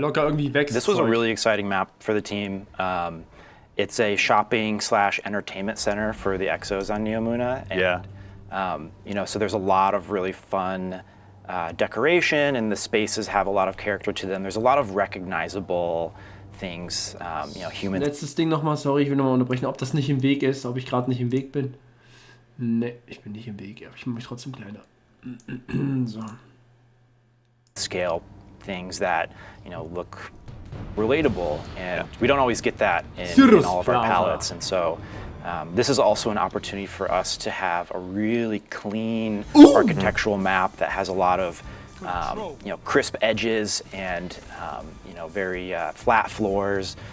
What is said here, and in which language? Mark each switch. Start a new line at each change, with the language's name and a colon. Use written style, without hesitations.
English: This was a really exciting map for the team. It's a shopping/entertainment center for the Exos on Neomuna. And So there's a lot of really fun decoration, and the spaces have a lot of character to them. There's a lot of recognizable things, human.
German: Letztes Ding nochmal, sorry, ich will nochmal unterbrechen, ob das nicht im Weg ist, ob ich gerade nicht im Weg bin. Ne, ich bin nicht im Weg, aber ich mache mich trotzdem kleiner. So.
English: Scale things that, look relatable, and we don't always get that in all of our palettes, and so this is also an opportunity for us to have a really clean architectural map that has a lot of crisp edges and very flat floors.